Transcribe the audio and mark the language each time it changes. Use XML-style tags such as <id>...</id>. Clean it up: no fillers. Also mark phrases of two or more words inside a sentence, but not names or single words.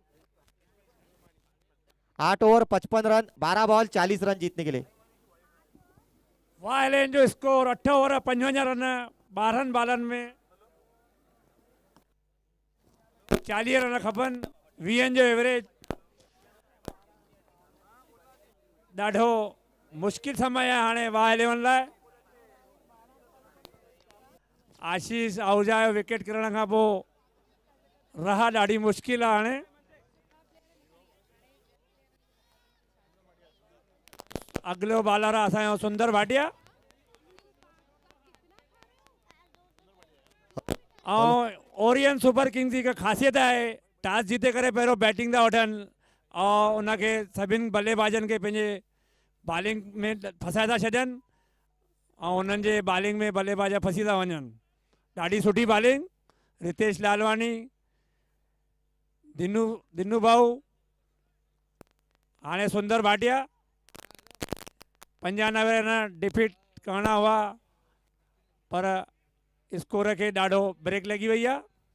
<hi>8 ओवर 55 रन, 12 बॉल 40 रन जीतने के लिए।</hi> <sd>Y11 जो स्कोर 8 ओवर 55 रन 12 बालनि में 40 रन खपनि, 20 जो एवरेज। ॾाढो मुश्किल समय है हाणे वाह 11 लाइ। आशीष आहूजा जो विकेट किरण खां पोइ राह ॾाढी मुश्किल आहे हाणे। अगलो बॉलर आहे असांजो सुंदर भाटिया। ऐं ओरियन सुपर किंग्स जी हिकु ख़ासियत आहे, टॉस जीते करे पहिरियों बैटिंग था वठनि और उनखे सभिनि बल्लेबाजनि खे पंहिंजे बॉलिंग में फसाए था छॾनि ऐं उन्हनि जे बॉलिंग में बल्लेबाज फसी था वञनि। ॾाढी सुठी बॉलिंग, रितेश लालवानी, दिनू भाऊ, हाणे सुंदर भाटिया। 95 रन डिफीट करणा हुआ पर स्कोर के ॾाढो ब्रेक लगी वही है।</sd>